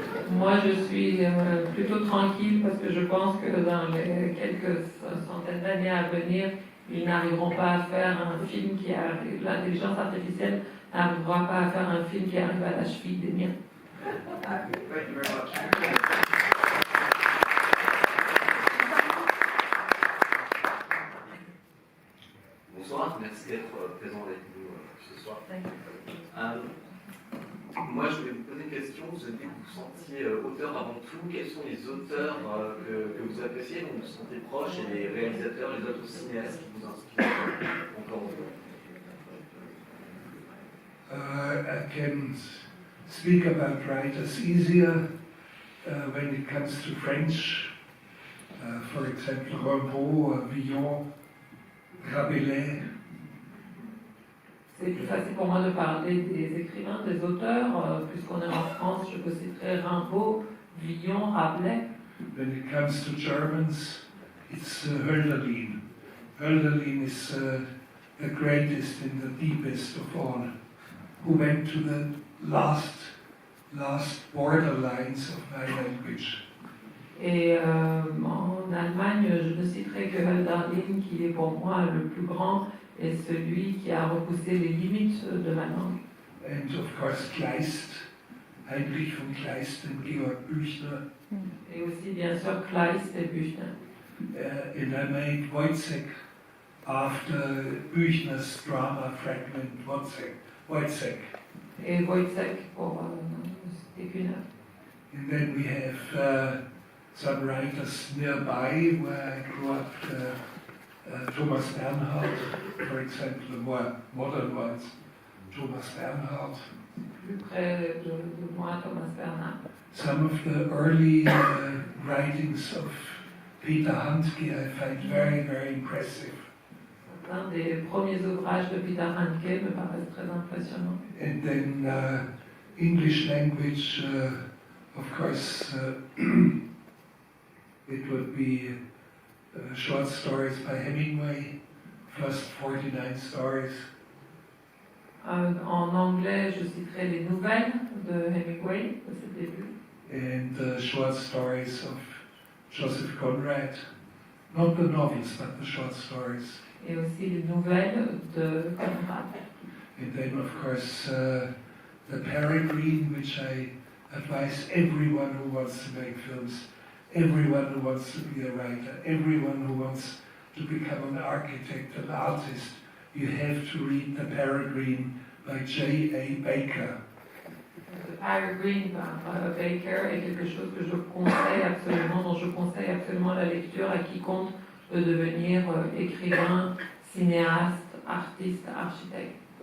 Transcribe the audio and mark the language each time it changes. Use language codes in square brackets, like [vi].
[fr] Moi, je suis plutôt tranquille parce que je pense que dans les quelques centaines d'années à venir, ils n'arriveront pas à faire un film qui arrive. L'intelligence artificielle n'arrivera pas à faire un film qui arrive à la cheville des miens. [en] Thank you very much. [fr] Bonsoir, merci d'être présent avec nous ce soir. Moi, je voulais vous poser une question. Vous avez dit que vous vous sentiez auteur avant tout. Quels sont les auteurs que vous appréciez, dont vous vous sentez proche, et les réalisateurs, les autres cinéastes qui vous inspirent encore aujourd'hui? [en] I can speak about writers easier when it comes to French. For example, Revault, Villon, Rabelais. [fr] C'est plus facile pour moi de parler des écrivains, des auteurs, puisqu'on est en France, je peux citer Rimbaud, Villon, Rabelais. [en] When it comes to Germans, it's Hölderlin. Hölderlin is the greatest and the deepest of all, who went to the last borderlines of my language. [fr] Et en Allemagne, je ne citerai que Hölderlin, qui est pour moi le plus grand, et celui qui a repoussé les limites de ma langue. [en] And of course Kleist, Heinrich von Kleist and Georg Büchner. [fr] Et aussi bien sûr Kleist et Büchner. [en] And I made Wojciech after Büchner's drama fragment Wojciech. [fr] Et Wojciech pour Stécuner. [en] And then we have some writers nearby where I grew up. Thomas Bernhard, for example, the more modern ones. Thomas Bernhard. [fr] Plus près de moi, Thomas Bernhard. [en] Some of the early writings of Peter Handke I find very, very impressive. [fr] Certains des premiers ouvrages de Peter Handke me paraissent très impressionnants. [en] And then English language, of course, it would be short stories by Hemingway, first 49 stories. [fr] En anglais, je citerai les nouvelles de Hemingway, de ses débuts. [en] And the short stories of Joseph Conrad. Not the novels, but the short stories. [fr] Et aussi les nouvelles de Conrad. [en] And then, of course, the Peregrine, which I advise everyone who wants to make films, everyone who wants to be a writer, everyone who wants to become an architect, an artist. You have to read The Peregrine by J.A. Baker. [fr] The Peregrine par Baker est quelque chose que je conseille absolument, dont je conseille absolument la lecture à quiconque veut devenir écrivain, cinéaste, artiste, architecte.